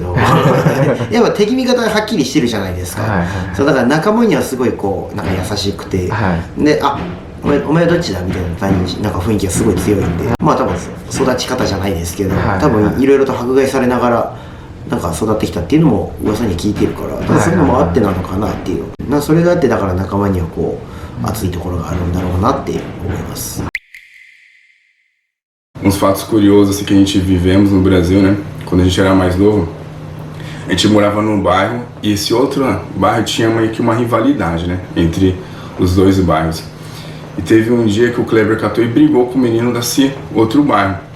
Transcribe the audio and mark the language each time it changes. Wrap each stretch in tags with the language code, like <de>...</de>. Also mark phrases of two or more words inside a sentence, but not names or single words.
<ja>どやっぱ敵味方がはっきりしてるじゃないですか、そうだから仲間にはすごいこうなんか優しくて、でお前はどっちだみたいな感じ、なんか雰囲気がすごい強いんで、多分育ち方じゃないですけど、多分いろいろと迫害されながらなんか育ってきたっていうのも噂に聞いてるから、だからそういうのもあってなのかなっていう、それがあってだから仲間にはこう熱いところがあるんだろうなって思います。</ja> <pt>Uns fatos curiosos assim, que a gente vivemos no Brasil, né? Quando a gente era mais novo, a gente morava num bairro e esse outro bairro tinha meio que uma rivalidade, né? Entre os dois bairros. E teve um dia que o Kleber catou e brigou com o menino desse outro bairro.</pt>